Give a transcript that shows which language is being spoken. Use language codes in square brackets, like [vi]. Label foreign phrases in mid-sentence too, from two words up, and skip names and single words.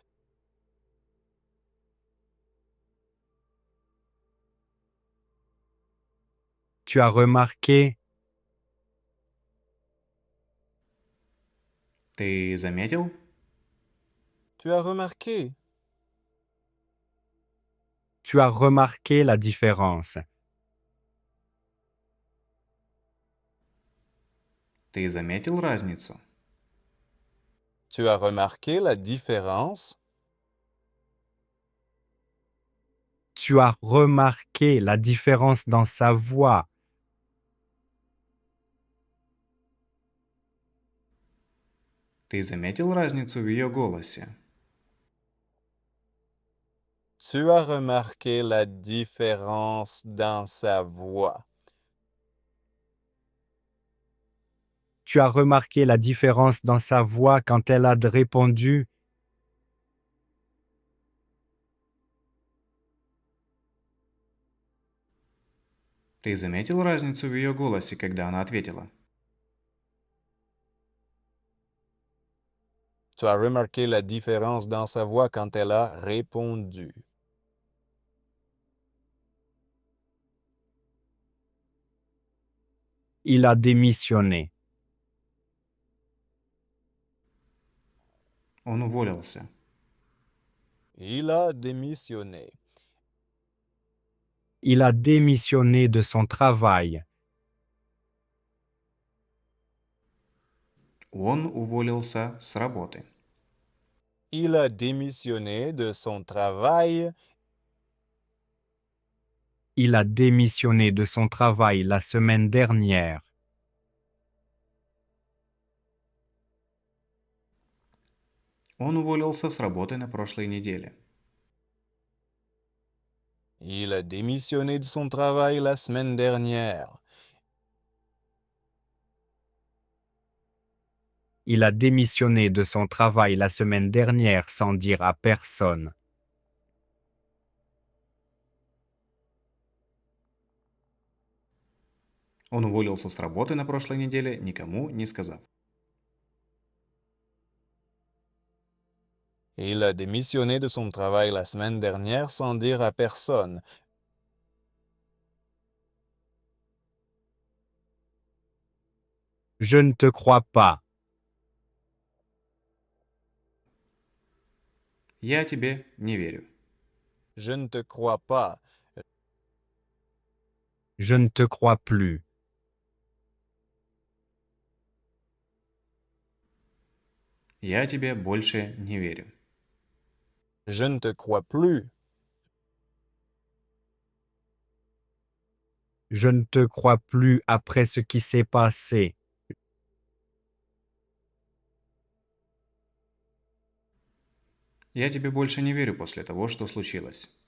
[fr] Tu as remarqué, [ru] Ты заметил? [fr] Tu as remarqué? tu as remarqué la différence. [ru] Ты заметил разницу? [fr] Tu as remarqué la différence? Tu as remarqué la différence dans sa voix. [ru] Ты заметил разницу в ее голосе? [fr] Tu as remarqué la différence dans sa voix. Tu as remarqué la différence dans sa voix quand elle a répondu. [ru] Ты заметил разницу в ее голосе, когда она ответила? [fr] Tu as remarqué la différence dans sa voix quand elle a répondu. Il a démissionné. [ru] Он уволился. [fr] Il a démissionné. Il a démissionné de son travail. [ru] Он уволился с работы. [fr] Il a démissionné de son travail. Il a démissionné de son travail la semaine dernière. [ru] Он уволился с работы на прошлой неделе. [fr] Il a démissionné de son travail la semaine dernière. Il a démissionné de son travail la semaine dernière sans dire à personne. [ru] Он уволился с работы на прошлой неделе, никому не сказав. [fr] Il a démissionné de son travail la semaine dernière sans dire à personne. Je ne te crois pas. [ru] Я тебе не верю. [fr] Je ne te crois pas. Je ne te crois plus. [ru] Я тебе больше не верю. [fr] Je ne te crois plus. Je ne te crois plus après ce qui s'est passé. [ru] Я тебе больше не верю после того, что случилось.